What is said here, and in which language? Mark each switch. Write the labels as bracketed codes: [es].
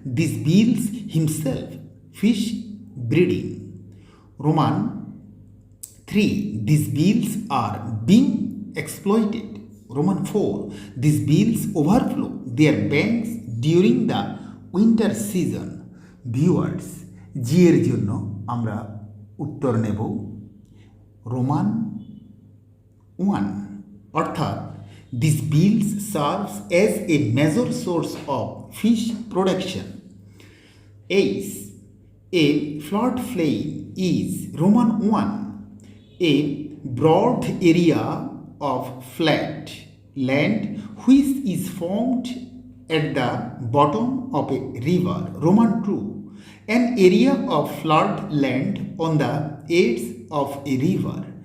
[en] These beels himself fish breeding. Roman 3. These beels are being exploited. Roman 4. These beels overflow their banks during the winter season. Viewers, [bn] জি এর জন্য আমরা উত্তর নেব Roman 1, অর্থাৎ [en] This bills serves as a major source of fish production. H, a floodplain is Roman 1, a broad area of flat land which is formed at the bottom of a river. Roman 2. An area of flood land on the edge of a river.